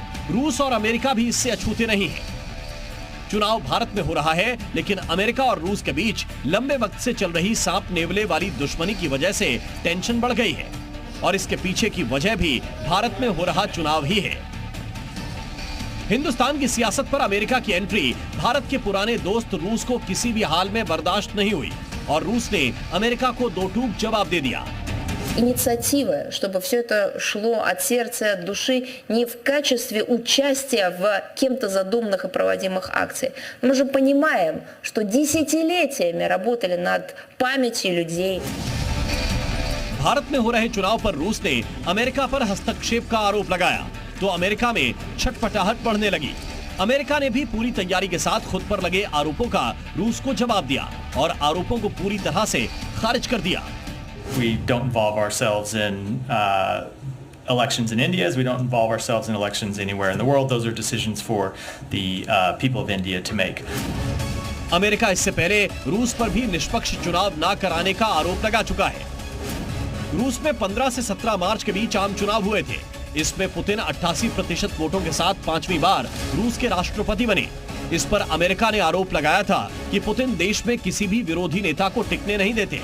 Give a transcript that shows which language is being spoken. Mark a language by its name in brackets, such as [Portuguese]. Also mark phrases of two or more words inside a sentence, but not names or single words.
[Hindi] रूस और अमेरिका भी इससे अछूते नहीं हैं। चुनाव भारत में हो रहा है, लेकिन अमेरिका और रूस के बीच लंबे वक्त से चल रही सांप नेवले वाली दुश्मनी की वजह से टेंशन बढ़ गई है और इसके पीछे की वजह भी भारत में हो रहा चुनाव ही है। हिंदुस्तान की सियासत पर अमेरिका की एंट्री भारत के पुराने दोस्त रूस को किसी भी हाल में बर्दाश्त नहीं हुई और रूस ने अमेरिका को दो टूक जवाब दे दिया। [Russian] Инициативы, чтобы все это шло от сердца и от души, не в качестве участия в кем-то задуманных и проводимых акциях. Мы же понимаем, что десятилетиями работали над памятью людей. [Hindi] भारत में हो रहे चुनाव पर रूस ने अमेरिका पर हस्तक्षेप का आरोप लगाया तो अमेरिका में छटपटाहट बढ़ने लगी। अमेरिका ने भी पूरी तैयारी के साथ खुद पर लगे आरोपों का रूस को जवाब दिया और आरोपों को पूरी तरह से खारिज कर दिया। [English] We don't involve ourselves in elections in India, as we don't involve ourselves in elections anywhere in the world. Those are decisions for the people of India to make. [Hindi] अमेरिका इससे पहले रूस पर भी निष्पक्ष चुनाव ना कराने का आरोप लगा चुका है। रूस में 15 से 17 मार्च के बीच आम चुनाव हुए थे। इसमें पुतिन 88% वोटों के साथ 5वीं बार रूस के राष्ट्रपति बने। इस पर अमेरिका ने आरोप लगाया था कि पुतिन देश में किसी भी विरोधी नेता को टिकने नहीं देते।